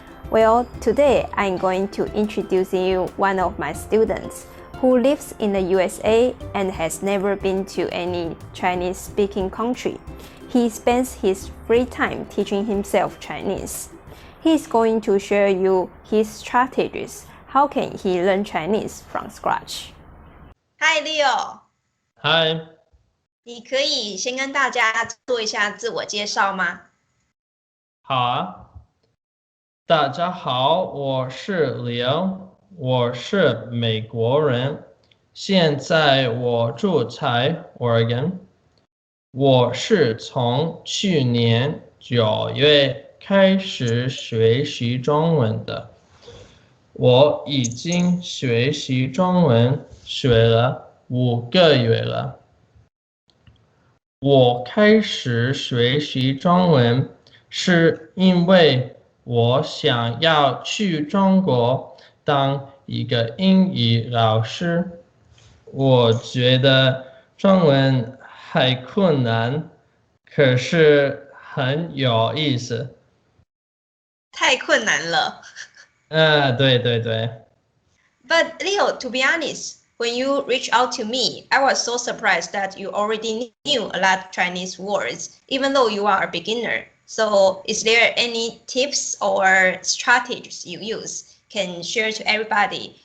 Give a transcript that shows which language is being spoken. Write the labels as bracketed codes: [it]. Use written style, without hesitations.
[en] Well, today I'm going to introduce you one of my students who lives in the USA and has never been to any Chinese-speaking country. He spends his free time teaching himself Chinese. He is going to share you his strategies. How can he learn Chinese from scratch? Hi Leo， [zh] 嗨，你可以先跟大家做一下自我介绍吗？好啊，大家好，我是Leo，我是美国人，现在我住在 Oregon，我是从去年9月开始学习中文的，我已经学习中文学了5个月了。我开始学习中文是因为我想要去中国当一个英语老师。我觉得中文还困难，可是很有意思。太困难了。对对对。 [en] But Leo, to be honest, when you reached out to me, I was so surprised that you already knew a lot of Chinese words, even though you are a beginner. So is there any tips or strategies you use can share to everybody?